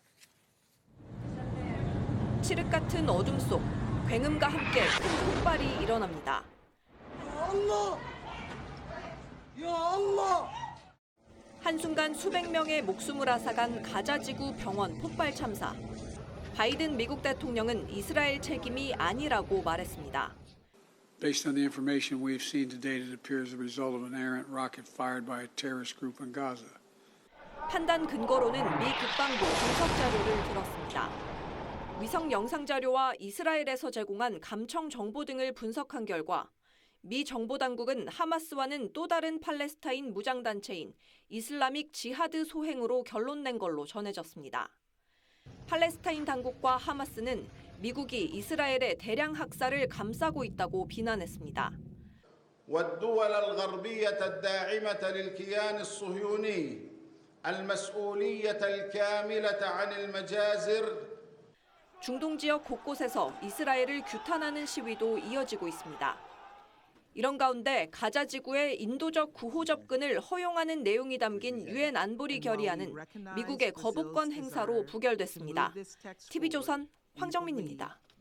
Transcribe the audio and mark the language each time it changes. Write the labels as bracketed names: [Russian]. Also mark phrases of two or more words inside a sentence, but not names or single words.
[Korean] 칠흑 같은 어둠 속 굉음과 함께 큰 폭발이 일어납니다. 한순간 수백 명의 목숨을 앗아간 가자지구 병원 폭발 참사. 바이든 미국 대통령은 이스라엘 책임이 아니라고 말했습니다. [English] Based on the information we've seen to date, it appears the result of an errant rocket fired by a terrorist group in Gaza. [Korean] 판단 근거로는 미 국방부 분석 자료를 들었습니다. 위성 영상 자료와 이스라엘에서 제공한 감청 정보 등을 분석한 결과 미 정보당국은 하마스와는 또 다른 팔레스타인 무장단체인 이슬라믹 지하드 소행으로 결론낸 걸로 전해졌습니다. 팔레스타인 당국과 하마스는 미국이 이스라엘의 대량 학살을 감싸고 있다고 비난했습니다. [Arabic] والدول الغربية الداعمة للكيان الصهيوني المسؤولية الكاملة عن المجازر. [Korean] 중동 지역 곳곳에서 이스라엘을 규탄하는 시위도 이어지고 있습니다. 이런 가운데 가자 지구의 인도적 구호 접근을 허용하는 내용이 담긴 유엔 안보리 결의안은 미국의 거부권 행사로 부결됐습니다. TV조선 황정민입니다.